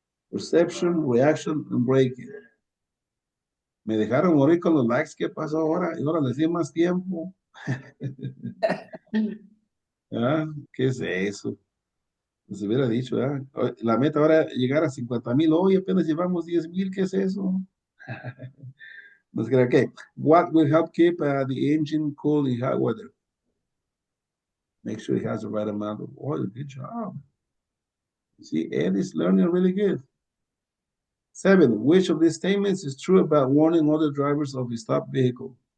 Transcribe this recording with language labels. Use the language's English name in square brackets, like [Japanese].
[English] Perception, reaction, and braking. [Spanish] Me dejaron morir con los likes. ¿Qué pasó ahora? Y ahora les di más tiempo. ¿Ah? ¿Qué es eso? Se hubiera dicho, ¿ah? La meta ahora es llegar a 50,000. Hoy apenas llevamos 10,000. ¿Qué es eso? [English] Let's get okay. What will help keep the engine cool in hot weather? Make sure it has the right amount of oil. Good job. See, Ed is learning really good. 7, which of these statements is true about warning other drivers of a stopped vehicle?